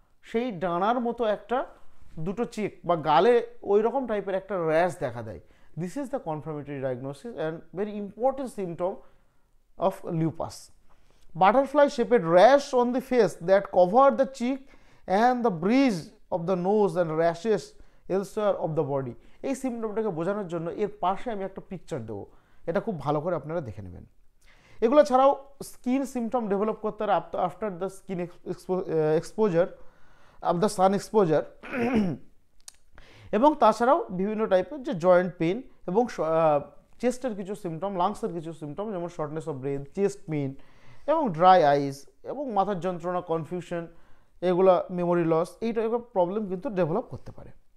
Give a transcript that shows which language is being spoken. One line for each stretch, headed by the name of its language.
Bangla: সেই ডানার মতো একটা দুটো চেক বা গালে ওই রকম টাইপের একটা র্যাশ দেখা দেয়।
English: This is the confirmatory diagnosis and very important symptom of lupus. Butterfly shaped rash on the face that cover the cheek and the bridge of the nose and rashes elsewhere of the body.
Bangla: এই সিমটমটাকে বোঝানোর জন্য এর পাশে আমি একটা picture দেবো, এটা খুব ভালো করে আপনারা দেখে নেবেন। এগুলো ছাড়াও স্কিন সিমটম ডেভেলপ করতে পারে
English: after the skin exposure of the sun exposure
Bangla: এবং তাছাড়াও বিভিন্ন টাইপের যে জয়েন্ট পেন এবং চেস্টের কিছু সিমটম, লাংসের কিছু সিমটম যেমন shortness of breadth, chest pain এবং ড্রাই আইস এবং মাথার যন্ত্রণা, কনফিউশন, এগুলো মেমোরি লস, এই টাইপের প্রবলেম কিন্তু ডেভেলপ করতে পারে।